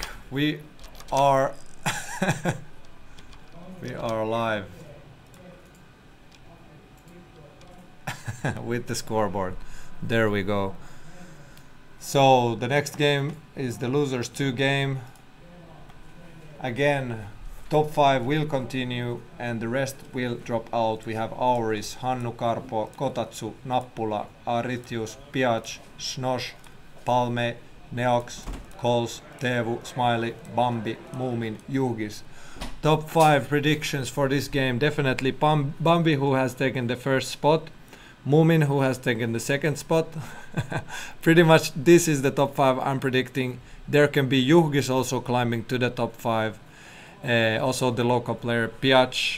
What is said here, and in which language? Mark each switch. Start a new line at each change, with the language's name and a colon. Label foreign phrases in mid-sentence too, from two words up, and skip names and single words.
English: We are we are live with the scoreboard. There we go. So the next game is the losers 2 game. Again, top 5 will continue and the rest will drop out. We have Auris, Hannu, Karpo, Kotatsu, Nappula, Aritius, Piach, Snosh, Palme, Neox, Coles, Teevu, Smiley, Bambi, Mumin, Yugis. Top 5 predictions for this game. Definitely Bambi, who has taken the first spot. Mumin, who has taken the second spot. Pretty much this is the top 5 I'm predicting. There can be Yugis also climbing to the top 5. Also the local player Piach.